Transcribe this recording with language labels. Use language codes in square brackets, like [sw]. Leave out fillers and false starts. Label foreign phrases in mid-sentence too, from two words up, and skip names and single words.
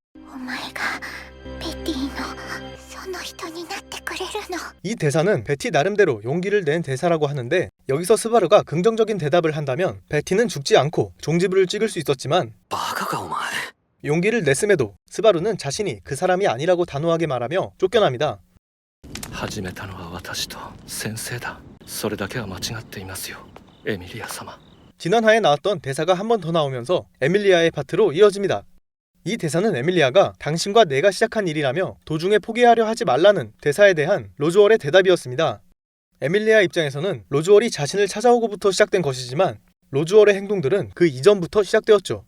[ko] 이 대사는 베티 나름대로 용기를 낸 대사라고 하는데 여기서 스바루가 긍정적인 대답을 한다면 베티는 죽지 않고 종지부를 찍을 수 있었지만 용기를 냈음에도 스바루는 자신이 그 사람이 아니라고 단호하게 말하며 쫓겨납니다. [ja] 始めたのは私と先生だ。それだけは間違っていますよ、エミリア様。 [ko] 지난화에 나왔던 대사가 한 번 더 나오면서 에밀리아의 파트로 이어집니다. 이 대사는 에밀리아가 당신과 내가 시작한 일이라며 도중에 포기하려 하지 말라는 대사에 대한 로즈월의 대답이었습니다. 에밀리아 입장에서는 로즈월이 자신을 찾아오고부터 시작된 것이지만 로즈월의 행동들은 그 이전부터 시작되었죠.